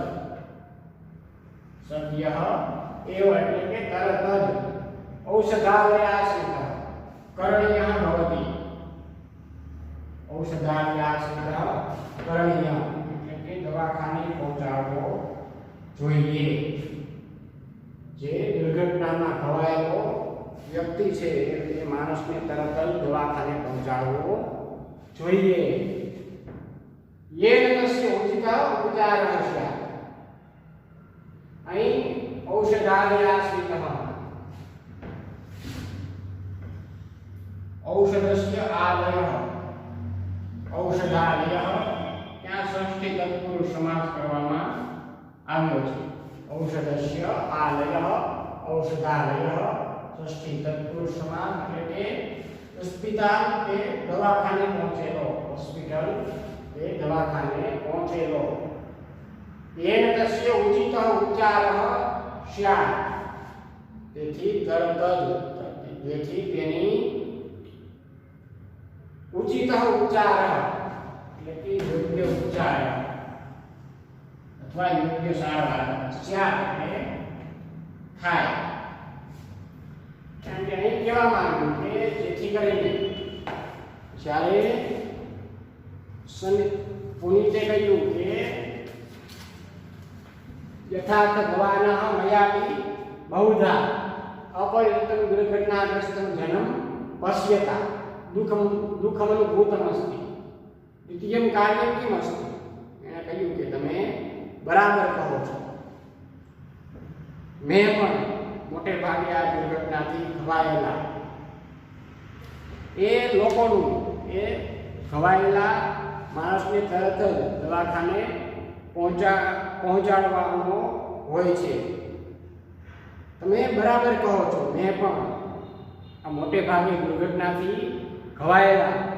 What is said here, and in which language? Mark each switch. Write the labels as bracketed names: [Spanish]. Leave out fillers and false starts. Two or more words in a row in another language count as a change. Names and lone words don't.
[Gujarati] જ [Sanskrit] सद्य एव [Gujarati] એટલે કે તરત જ [Sanskrit] औषधालयाश्रित करणीय भवति औषधालयाश्रित करणीय [Gujarati] એટલે કે દવાખાને પહોંચાડવો જોઈએ જે દુર્ઘટનામાં ઘવાયેલો વ્યક્તિ છે એ માણસને તરત જ દવાખાને પહોંચાડવો જોઈએ [Sanskrit] येन तस्य उचित उपचार [Gujarati] હશે અહીં [Sanskrit] औषधालयाश्रितः औषधस्य आलयः औषधालयः [Gujarati] ત્યાં ષષ્ઠી તત્પુરુષ સમાસ કરવામાં આવ્યો છે [Sanskrit] औषधस्य आलयः औषधालयः षष्ठी तत्पुरुष समास [Gujarati] એટલે કે હોસ્પિટલ કે દવાખાને પહોંચેલો હોસ્પિટલ કે દવાખાને પહોંચેલો [Sanskrit] येन तस्य उचितः उच्चारः स्यात् [Gujarati] તેથી તરત જ જેથી તેની [Sanskrit] उचितः उच्चारः [Gujarati] એટલે કે યોગ્ય ઉચ્ચાર અથવા યોગ્ય સારવાર સ્યાત એટલે થાય કારણ કે અહીં કહેવામાં આવ્યું કે જેથી કરીને જ્યારે પુનિતે કહ્યું કે [Sanskrit] यथार्थ भवानः मयापि बहुधा अपरिचितं दुर्घटनाग्रस्तं जनं पश्यता दुःखमनुभूतमस्ति द्वितीयं कार्यं किमस्ति [Gujarati] एણે કહ્યું કે તમે બરાબર કહો છો મેં પણ મોટે ભાગે આ દુર્ઘટનાથી ખવાયેલા એ લોકોનું એ ખવાયેલા માણસને તરત જ દવાખાને પહોંચાડવાનો હોય છે તમે બરાબર કહો છો મેં પણ આ મોટે ભાગે દુર્ઘટનાથી ખવાયેલા